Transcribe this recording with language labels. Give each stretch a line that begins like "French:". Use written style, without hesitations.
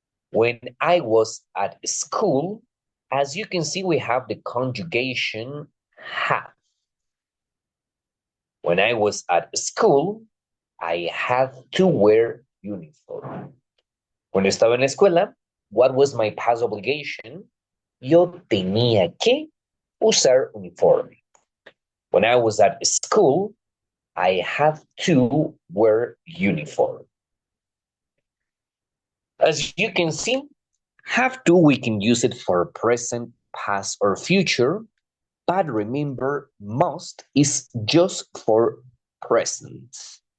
English: When I was at school, as you can see, we have the conjugation have. When I was at school, I had to wear uniform.
Spanish: Cuando estaba en la escuela,
English: what was my past obligation?
Spanish: Yo tenía que usar uniforme.
English: When I was at school, I had to wear uniform. As you can see, have to, we can use it for present, past, or future, but remember, must is just for present.